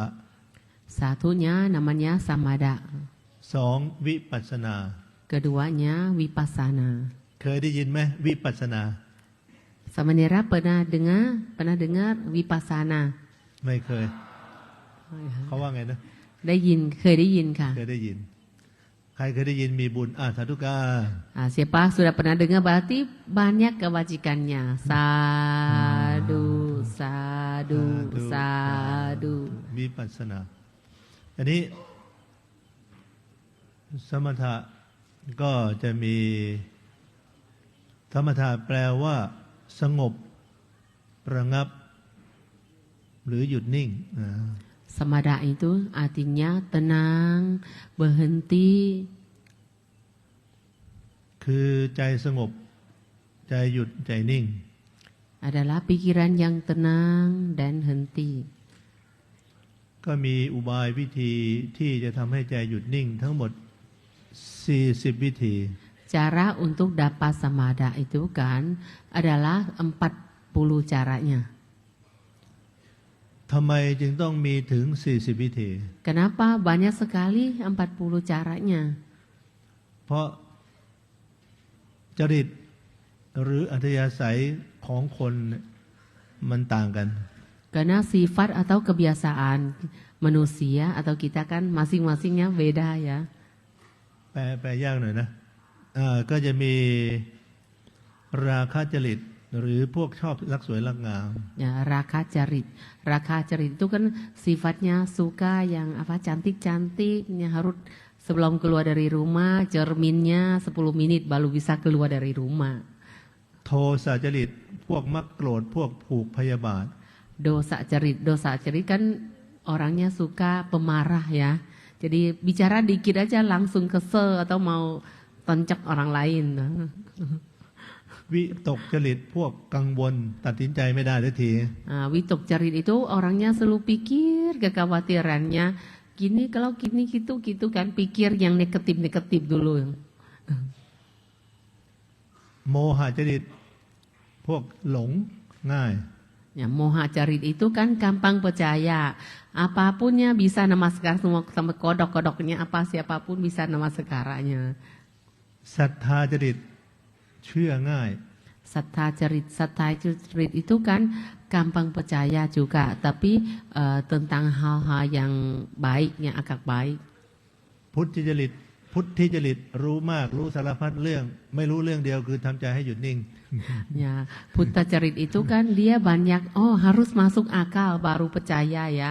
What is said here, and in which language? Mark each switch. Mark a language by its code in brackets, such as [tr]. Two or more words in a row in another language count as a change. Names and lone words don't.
[id] Satunya namanya samadha, [th] 2วิปัสสนา [id] keduanya vipassana. [th] เคยได้ยินไหมวิปัสสนา [id] Samanera pernah dengar vipassana? [th] ไม่เคย เขาว่าไงนะ เคยได้ยินค่ะ เคยได้ยิน ใครเคยได้ยินมีบุญสาธุการ [id] Siapa sudah pernah dengar berarti banyak kebajikannya. [pi] Sadu, sadu, sadu. [th] วิปัสสนา อันนี้สมถะก็จะมีสมถะแปลว่าสงบระงับ หรือหยุดนิ่ง [id] Samadha itu artinya tenang, berhenti. [th] คือใจสงบใจหยุดใจนิ่ง [id] Adalah pikiran yang tenang dan henti. [th] ก็มีอุบายวิธีที่จะทำให้ใจหยุดนิ่ง ทั้งหมด40 วิธี [id] Cara untuk dapat samadha itu kan adalah 40 caranya. [th] ทำไมจึงต้องมีถึง40 วิธี [id] Kenapa banyak sekali 40 caranya? [th] เพราะจริตหรืออัธยาศัยของคนมันต่างกัน [id] Karena sifat atau kebiasaan manusia atau kita kan masing-masingnya beda ya. [th] แปลยากหน่อยนะก็จะมีราคะจริตหรือพวกชอบรักสวยรักงาม [id] Ya, raka carit. Raka carit itu kan sifatnya suka yang cantik-cantiknya harus sebelum keluar dari rumah cerminnya 10 menit baru bisa keluar dari rumah. [th] โทสะจริตพวกมักโกรธพวกผูกพยาบาท [id] Dosa cerit kan orangnya suka pemarah ya. Jadi bicara dikit aja langsung kesel atau mau toncok orang lain. [th] วิตกจริตพวกกังวลตัดสินใจไม่ได้ทันที [id] Witok cerit itu orangnya selalu pikir kekhawatirannya. Gini kalau gini gitu kan pikir yang negatif dulu. [th] โมหะจริตพวกหลงง่าย [id] Ya, moha carit itu kan gampang percaya. Apapunnya bisa namaskar semua sampai kodok-kodoknya apa siapapun bisa namaskarannya. [th] ศรัทธาจริตเชื่อง่าย [id] Sattha carit itu kan gampang percaya juga, tapi tentang hal-hal yang baiknya agak baik. [th] พุทธิจริตรู้มากรู้สารพัดเรื่องไม่รู้เรื่องเดียวคือทำใจให้หยุดนิ่ง [id] Ya, Buddha Carit itu kan dia banyak, harus masuk akal baru percaya ya.